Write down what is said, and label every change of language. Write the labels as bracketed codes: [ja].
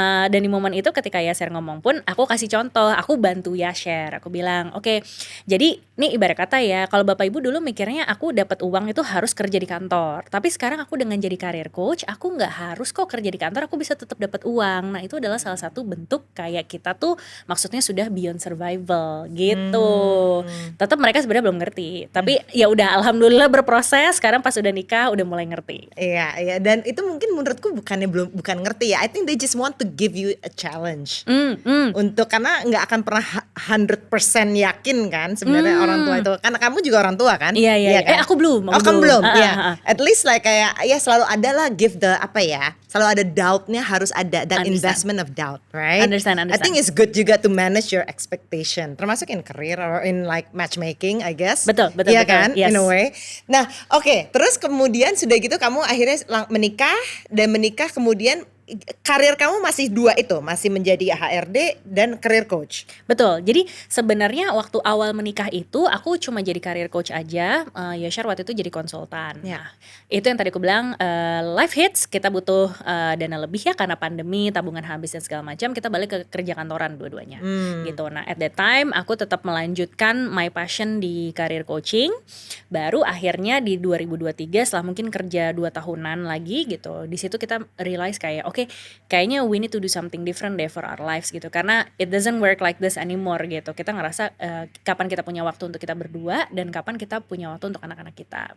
[id] Dan di momen itu ketika Yasser ngomong pun aku kasih contoh, aku bantu Yasser, aku bilang oke, jadi nih ibarat kata ya, kalau bapak ibu dulu mikirnya aku dapat uang itu harus kerja di kantor, tapi sekarang aku dengan jadi career coach aku nggak harus kok kerja di kantor, aku bisa tetap dapat uang. Nah itu adalah salah satu bentuk kayak kita tuh maksudnya sudah beyond survival gitu. Tetap mereka sebenarnya belum ngerti, tapi ya udah alhamdulillah berproses, sekarang pas udah nikah udah mulai ngerti. Iya, dan itu mungkin menurutku bukan ngerti ya. [en] I think they just want to give you a challenge. [id] Untuk karena nggak akan pernah 100% yakin kan sebenarnya orang tua itu. Karena kamu juga orang tua kan? Iya. Kan? Aku belum. Kamu belum. Iya. [en] At least like [id] kayak ya selalu ada lah give the selalu ada doubt-nya, harus ada [en] that investment of doubt, right? Understand. I think it's good juga to manage your expectation, termasuk in career or in like matchmaking, I guess. [id] Betul. Iya kan? [en] Yes. In a way. Nah, oke. [id] Terus kemudian sudah gitu kamu akhirnya menikah kemudian karir kamu masih 2 itu, masih menjadi HRD dan career coach. Betul. Jadi sebenarnya waktu awal menikah itu aku cuma jadi career coach aja. Yashar waktu itu jadi konsultan. Nah, itu yang tadi aku bilang life hits, kita butuh dana lebih ya karena pandemi, tabungan habis dan segala macam. Kita balik ke kerja kantoran dua-duanya. Gitu. Nah, [en] at that time [id] aku tetap melanjutkan [en] my passion [id] di career coaching. Baru akhirnya di 2023 setelah mungkin kerja 2 tahunan lagi gitu. Di situ kita realize kayak oke, kayaknya [en] we need to do something different deh for our lives gitu, karena it doesn't work like this anymore gitu. [id] Kita ngerasa kapan kita punya waktu untuk kita berdua dan kapan kita punya waktu untuk anak-anak kita.